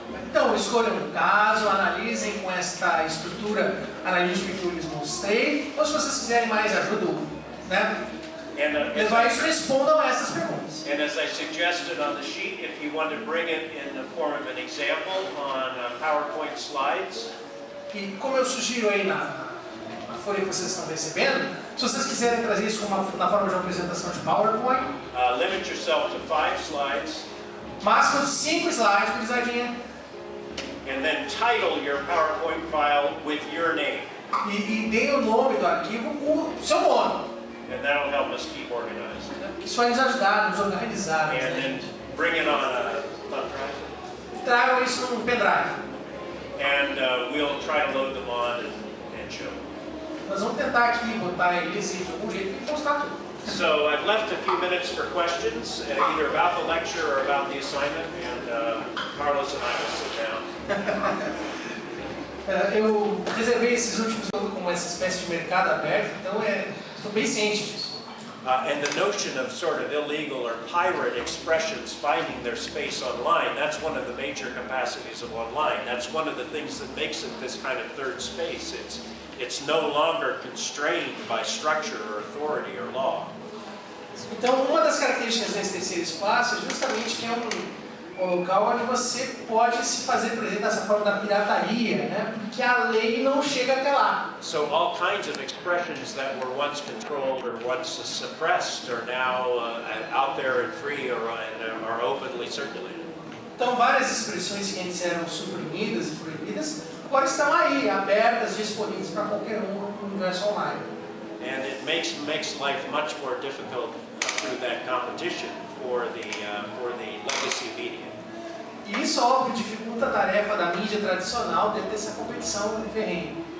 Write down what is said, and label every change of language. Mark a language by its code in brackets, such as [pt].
[pt] Então, escolham um caso, analisem com esta estrutura analítica que eu lhes mostrei, ou se vocês quiserem mais ajuda, né? Levar isso, respondam a essas perguntas. [en] And as I suggested on the sheet, if you want to bring it in the form of an example on PowerPoint slides. [pt] E como eu sugiro aí na folha que vocês estão recebendo, se vocês quiserem trazer isso na forma de uma apresentação de PowerPoint, [en] limit yourself to 5 slides. [pt] Máximo de 5 slides, gurizadinha. [en] And then title your PowerPoint file with your name. [pt] E dê o nome do arquivo com o seu nome. [en] And that'll help us keep organized. [pt] Isso vai nos ajudar, nos organizar. [en] And then bring it on a thumb drive. [pt] Tragam isso num pendrive. [en] And we'll try to load them on and show. [pt] Nós vamos tentar aqui botar eles de algum jeito e mostrar tudo. [en] So I've left a few minutes for questions, either about the lecture or about the assignment, and Carlos and I will sit down. [pt] Eu reservei esses últimos minutos como essa espécie de mercado aberto, então estou bem ciente disso. [en] And the notion of sort of illegal or pirate expressions finding their space online, that's one of the major capacities of online. That's one of the things that makes it this kind of third space. It's no longer constrained by structure or authority or law. [pt] Então, uma das características desse terceiro espaço é justamente que é um local onde você pode se fazer presente dessa forma da pirataria, né? Porque a lei não chega até lá. [en] So all kinds of expressions that were once controlled or once suppressed are now out there and free or are openly circulated. [pt] Então, várias expressões que antes eram suprimidas e proibidas agora estão aí, abertas, disponíveis para qualquer um no universo online. [en] And it makes life much more difficult through that competition for the legacy media. [pt] E isso, óbvio, dificulta a tarefa da mídia tradicional de ter essa competição ferrenha.